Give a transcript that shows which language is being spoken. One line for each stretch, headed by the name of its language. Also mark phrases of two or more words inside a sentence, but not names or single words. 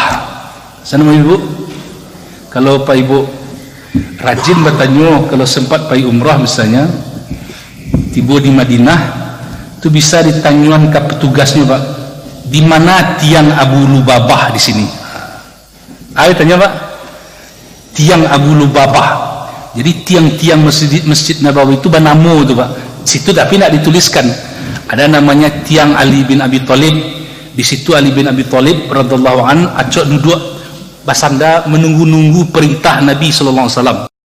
Indonesian: Sana ibu, kalau pak ibu rajin bertanya, kalau sempat pergi umrah misalnya, tiba di Madinah, itu bisa ditanyuan ke petugasnya, pak, di mana tiang Abu Lubabah di sini? Ayo tanya, pak, tiang Abu Lubabah. Jadi tiang-tiang masjid Nabawi itu bernama itu, pak. Situ tapi tidak dituliskan. Ada namanya tiang Ali bin Abi Thalib. Di situ Ali bin Abi Thalib
Arabic: radhiyallahu an
Minangkabau: acok duduk basanda
Indonesian: menunggu-nunggu perintah Nabi
Arabic: sallallahu alaihi wasallam.